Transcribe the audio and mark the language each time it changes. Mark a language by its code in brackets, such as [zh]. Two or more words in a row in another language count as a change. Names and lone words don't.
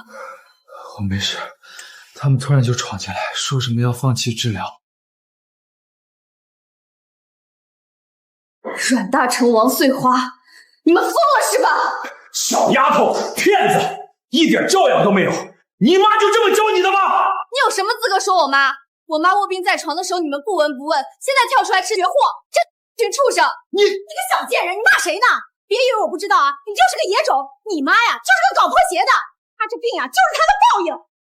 [zh] 我沒事，他們突然就闖進來，說什麼要放棄治療。阮大成、王穗花，你們瘋了是吧？小丫頭，騙子，一點教養都沒有！你媽就這麼教你的嗎？你有什麼資格說我媽？我媽臥病在床的時候你們不聞不問，現在跳出來吃絕貨，這群畜生！你個小賤人，你罵誰呢？別以為我不知道啊！你就是個野種，你媽呀就是個搞破鞋的，她這病啊就是她的報應。